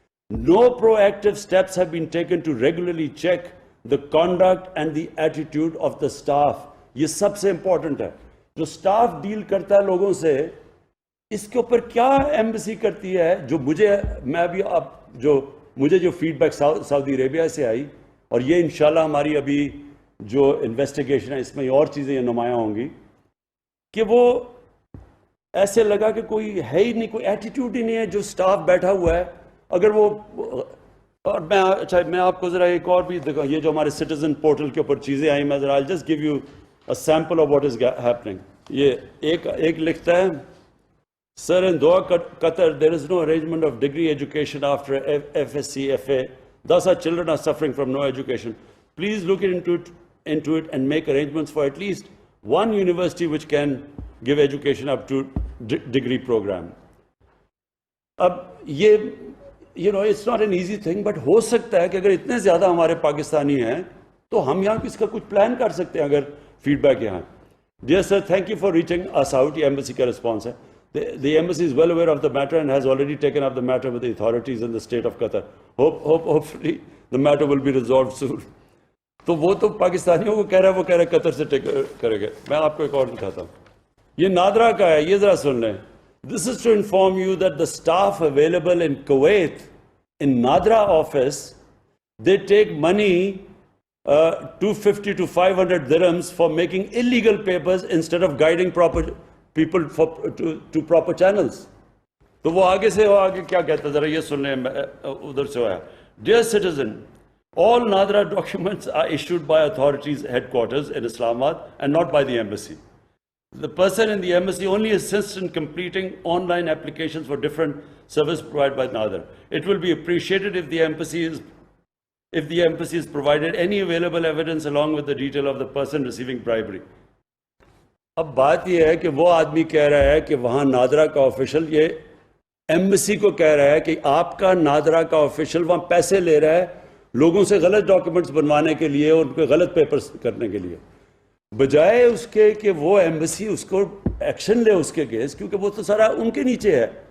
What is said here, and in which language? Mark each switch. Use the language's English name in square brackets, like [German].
[English] No proactive steps have been taken to regularly check the conduct and the attitude of the staff. [Urdu] یہ سب سے important ہے. جو staff deal کرتا ہے لوگوں سے، اس کے اوپر کیا ایمبسی کرتی ہے. جو میں ابھی اب جو مجھے جو فیڈ بیک سعودی عربیہ سے آئی، اور یہ انشاءاللہ ہماری ابھی جو انویسٹیگیشن ہے اس میں اور چیزیں یہ نمایاں ہوں گی، کہ وہ ایسے لگا کہ کوئی ہے ہی نہیں، کوئی ایٹیٹیوڈ ہی نہیں ہے، جو سٹاف بیٹھا ہوا ہے اگر وہ، اور میں آپ کو ذرا ایک اور بھی دیکھا، یہ جو ہمارے سٹیزن پورٹل کے اوپر چیزیں آئیں، میں ذرا [English] I'll just give you a sample of what is happening. [Urdu] یہ ایک لکھتا ہے، [English] Sir, in Doha, Qatar, there is no arrangement of degree education after FSc, FA. Thus, our children are suffering from no education. Please look into it and make arrangements for at least one university which can give education up to degree program. [Urdu] اب یہ [English] it's not an easy thing, [Urdu] but ہو سکتا ہے کہ اگر اتنے زیادہ ہمارے پاکستانی ہیں تو ہم یہاں اس کا کچھ پلان کر سکتے ہیں اگر فیڈ بیک یہاں. [English] Dear sir, thank you for reaching us out. [Urdu] یہ ایمبیسی کا رسپانس ہے. [English] The embassy is well aware of the matter and has already taken up the matter with the authorities in the state of Qatar. Hopefully the matter will be resolved soon. [Urdu] تو وہ تو پاکستانیوں کو کہہ رہا ہے، وہ کہہ رہا ہے قطر سے کرے گا. میں آپ کو ایک اور دکھاتا ہوں، یہ نادرا کا ہے، یہ ذرا سن لیں. [English] This is to inform you that the staff available in Kuwait, in Nadra office, they take money 250 to 500 dirhams for making illegal papers instead of guiding proper people to proper channels. [Urdu] تو وہ آگے سے کیا کہتا ہے، ذرا یہ سن لیں، ادھر سے آیا. [English] Dear citizen, all Nadra documents are issued by authorities headquarters in Islamabad and not by the embassy. The person in the embassy only assists in completing online applications for different services provided by Nadra. It will be appreciated if the embassy is provided any available evidence along with the detail of the person receiving bribery. [Urdu] اب بات یہ ہے کہ وہ آدمی کہہ رہا ہے کہ وہاں نادرا کا آفیشل یہ ایمبیسی کو کہہ رہا ہے کہ آپ کا نادرا کا آفیشل وہاں پیسے لے رہا ہے لوگوں سے غلط ڈاکیومنٹس بنوانے کے لیے اور ان پہ غلط پیپرز کرنے کے لیے، بجائے اس کے کہ وہ ایمبیسی اس کو ایکشن لے اس کے کیس، کیونکہ وہ تو سارا ان کے نیچے ہے.